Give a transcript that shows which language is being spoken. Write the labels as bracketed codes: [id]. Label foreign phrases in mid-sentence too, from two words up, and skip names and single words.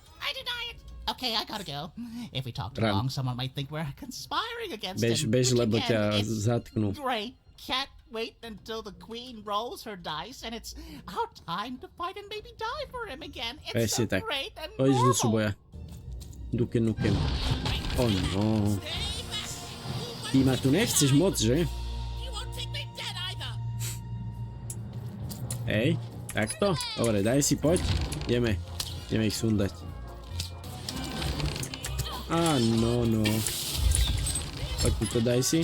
[en] I deny it. Okay, I gotta go. If we talk too long, someone might think we're conspiring against him. [sk] Bež, [en] which [sk] lebo [en] again [sk] ťa [en] is [sk] zatknú. [en] Great. Can't wait until the queen rolls her dice and it's our time to fight and maybe die for him again. It's so [sk] tak. [en] great and [sk] Pojdeš do [en] normal. [sk] súboja. Duke nukem. [en] Oh no. [sk] Ty ma tu nechceš moc, že? Hej, takto? Dobre, daj si, poď. Ideme ich sundať. No. Poď tuto, daj si.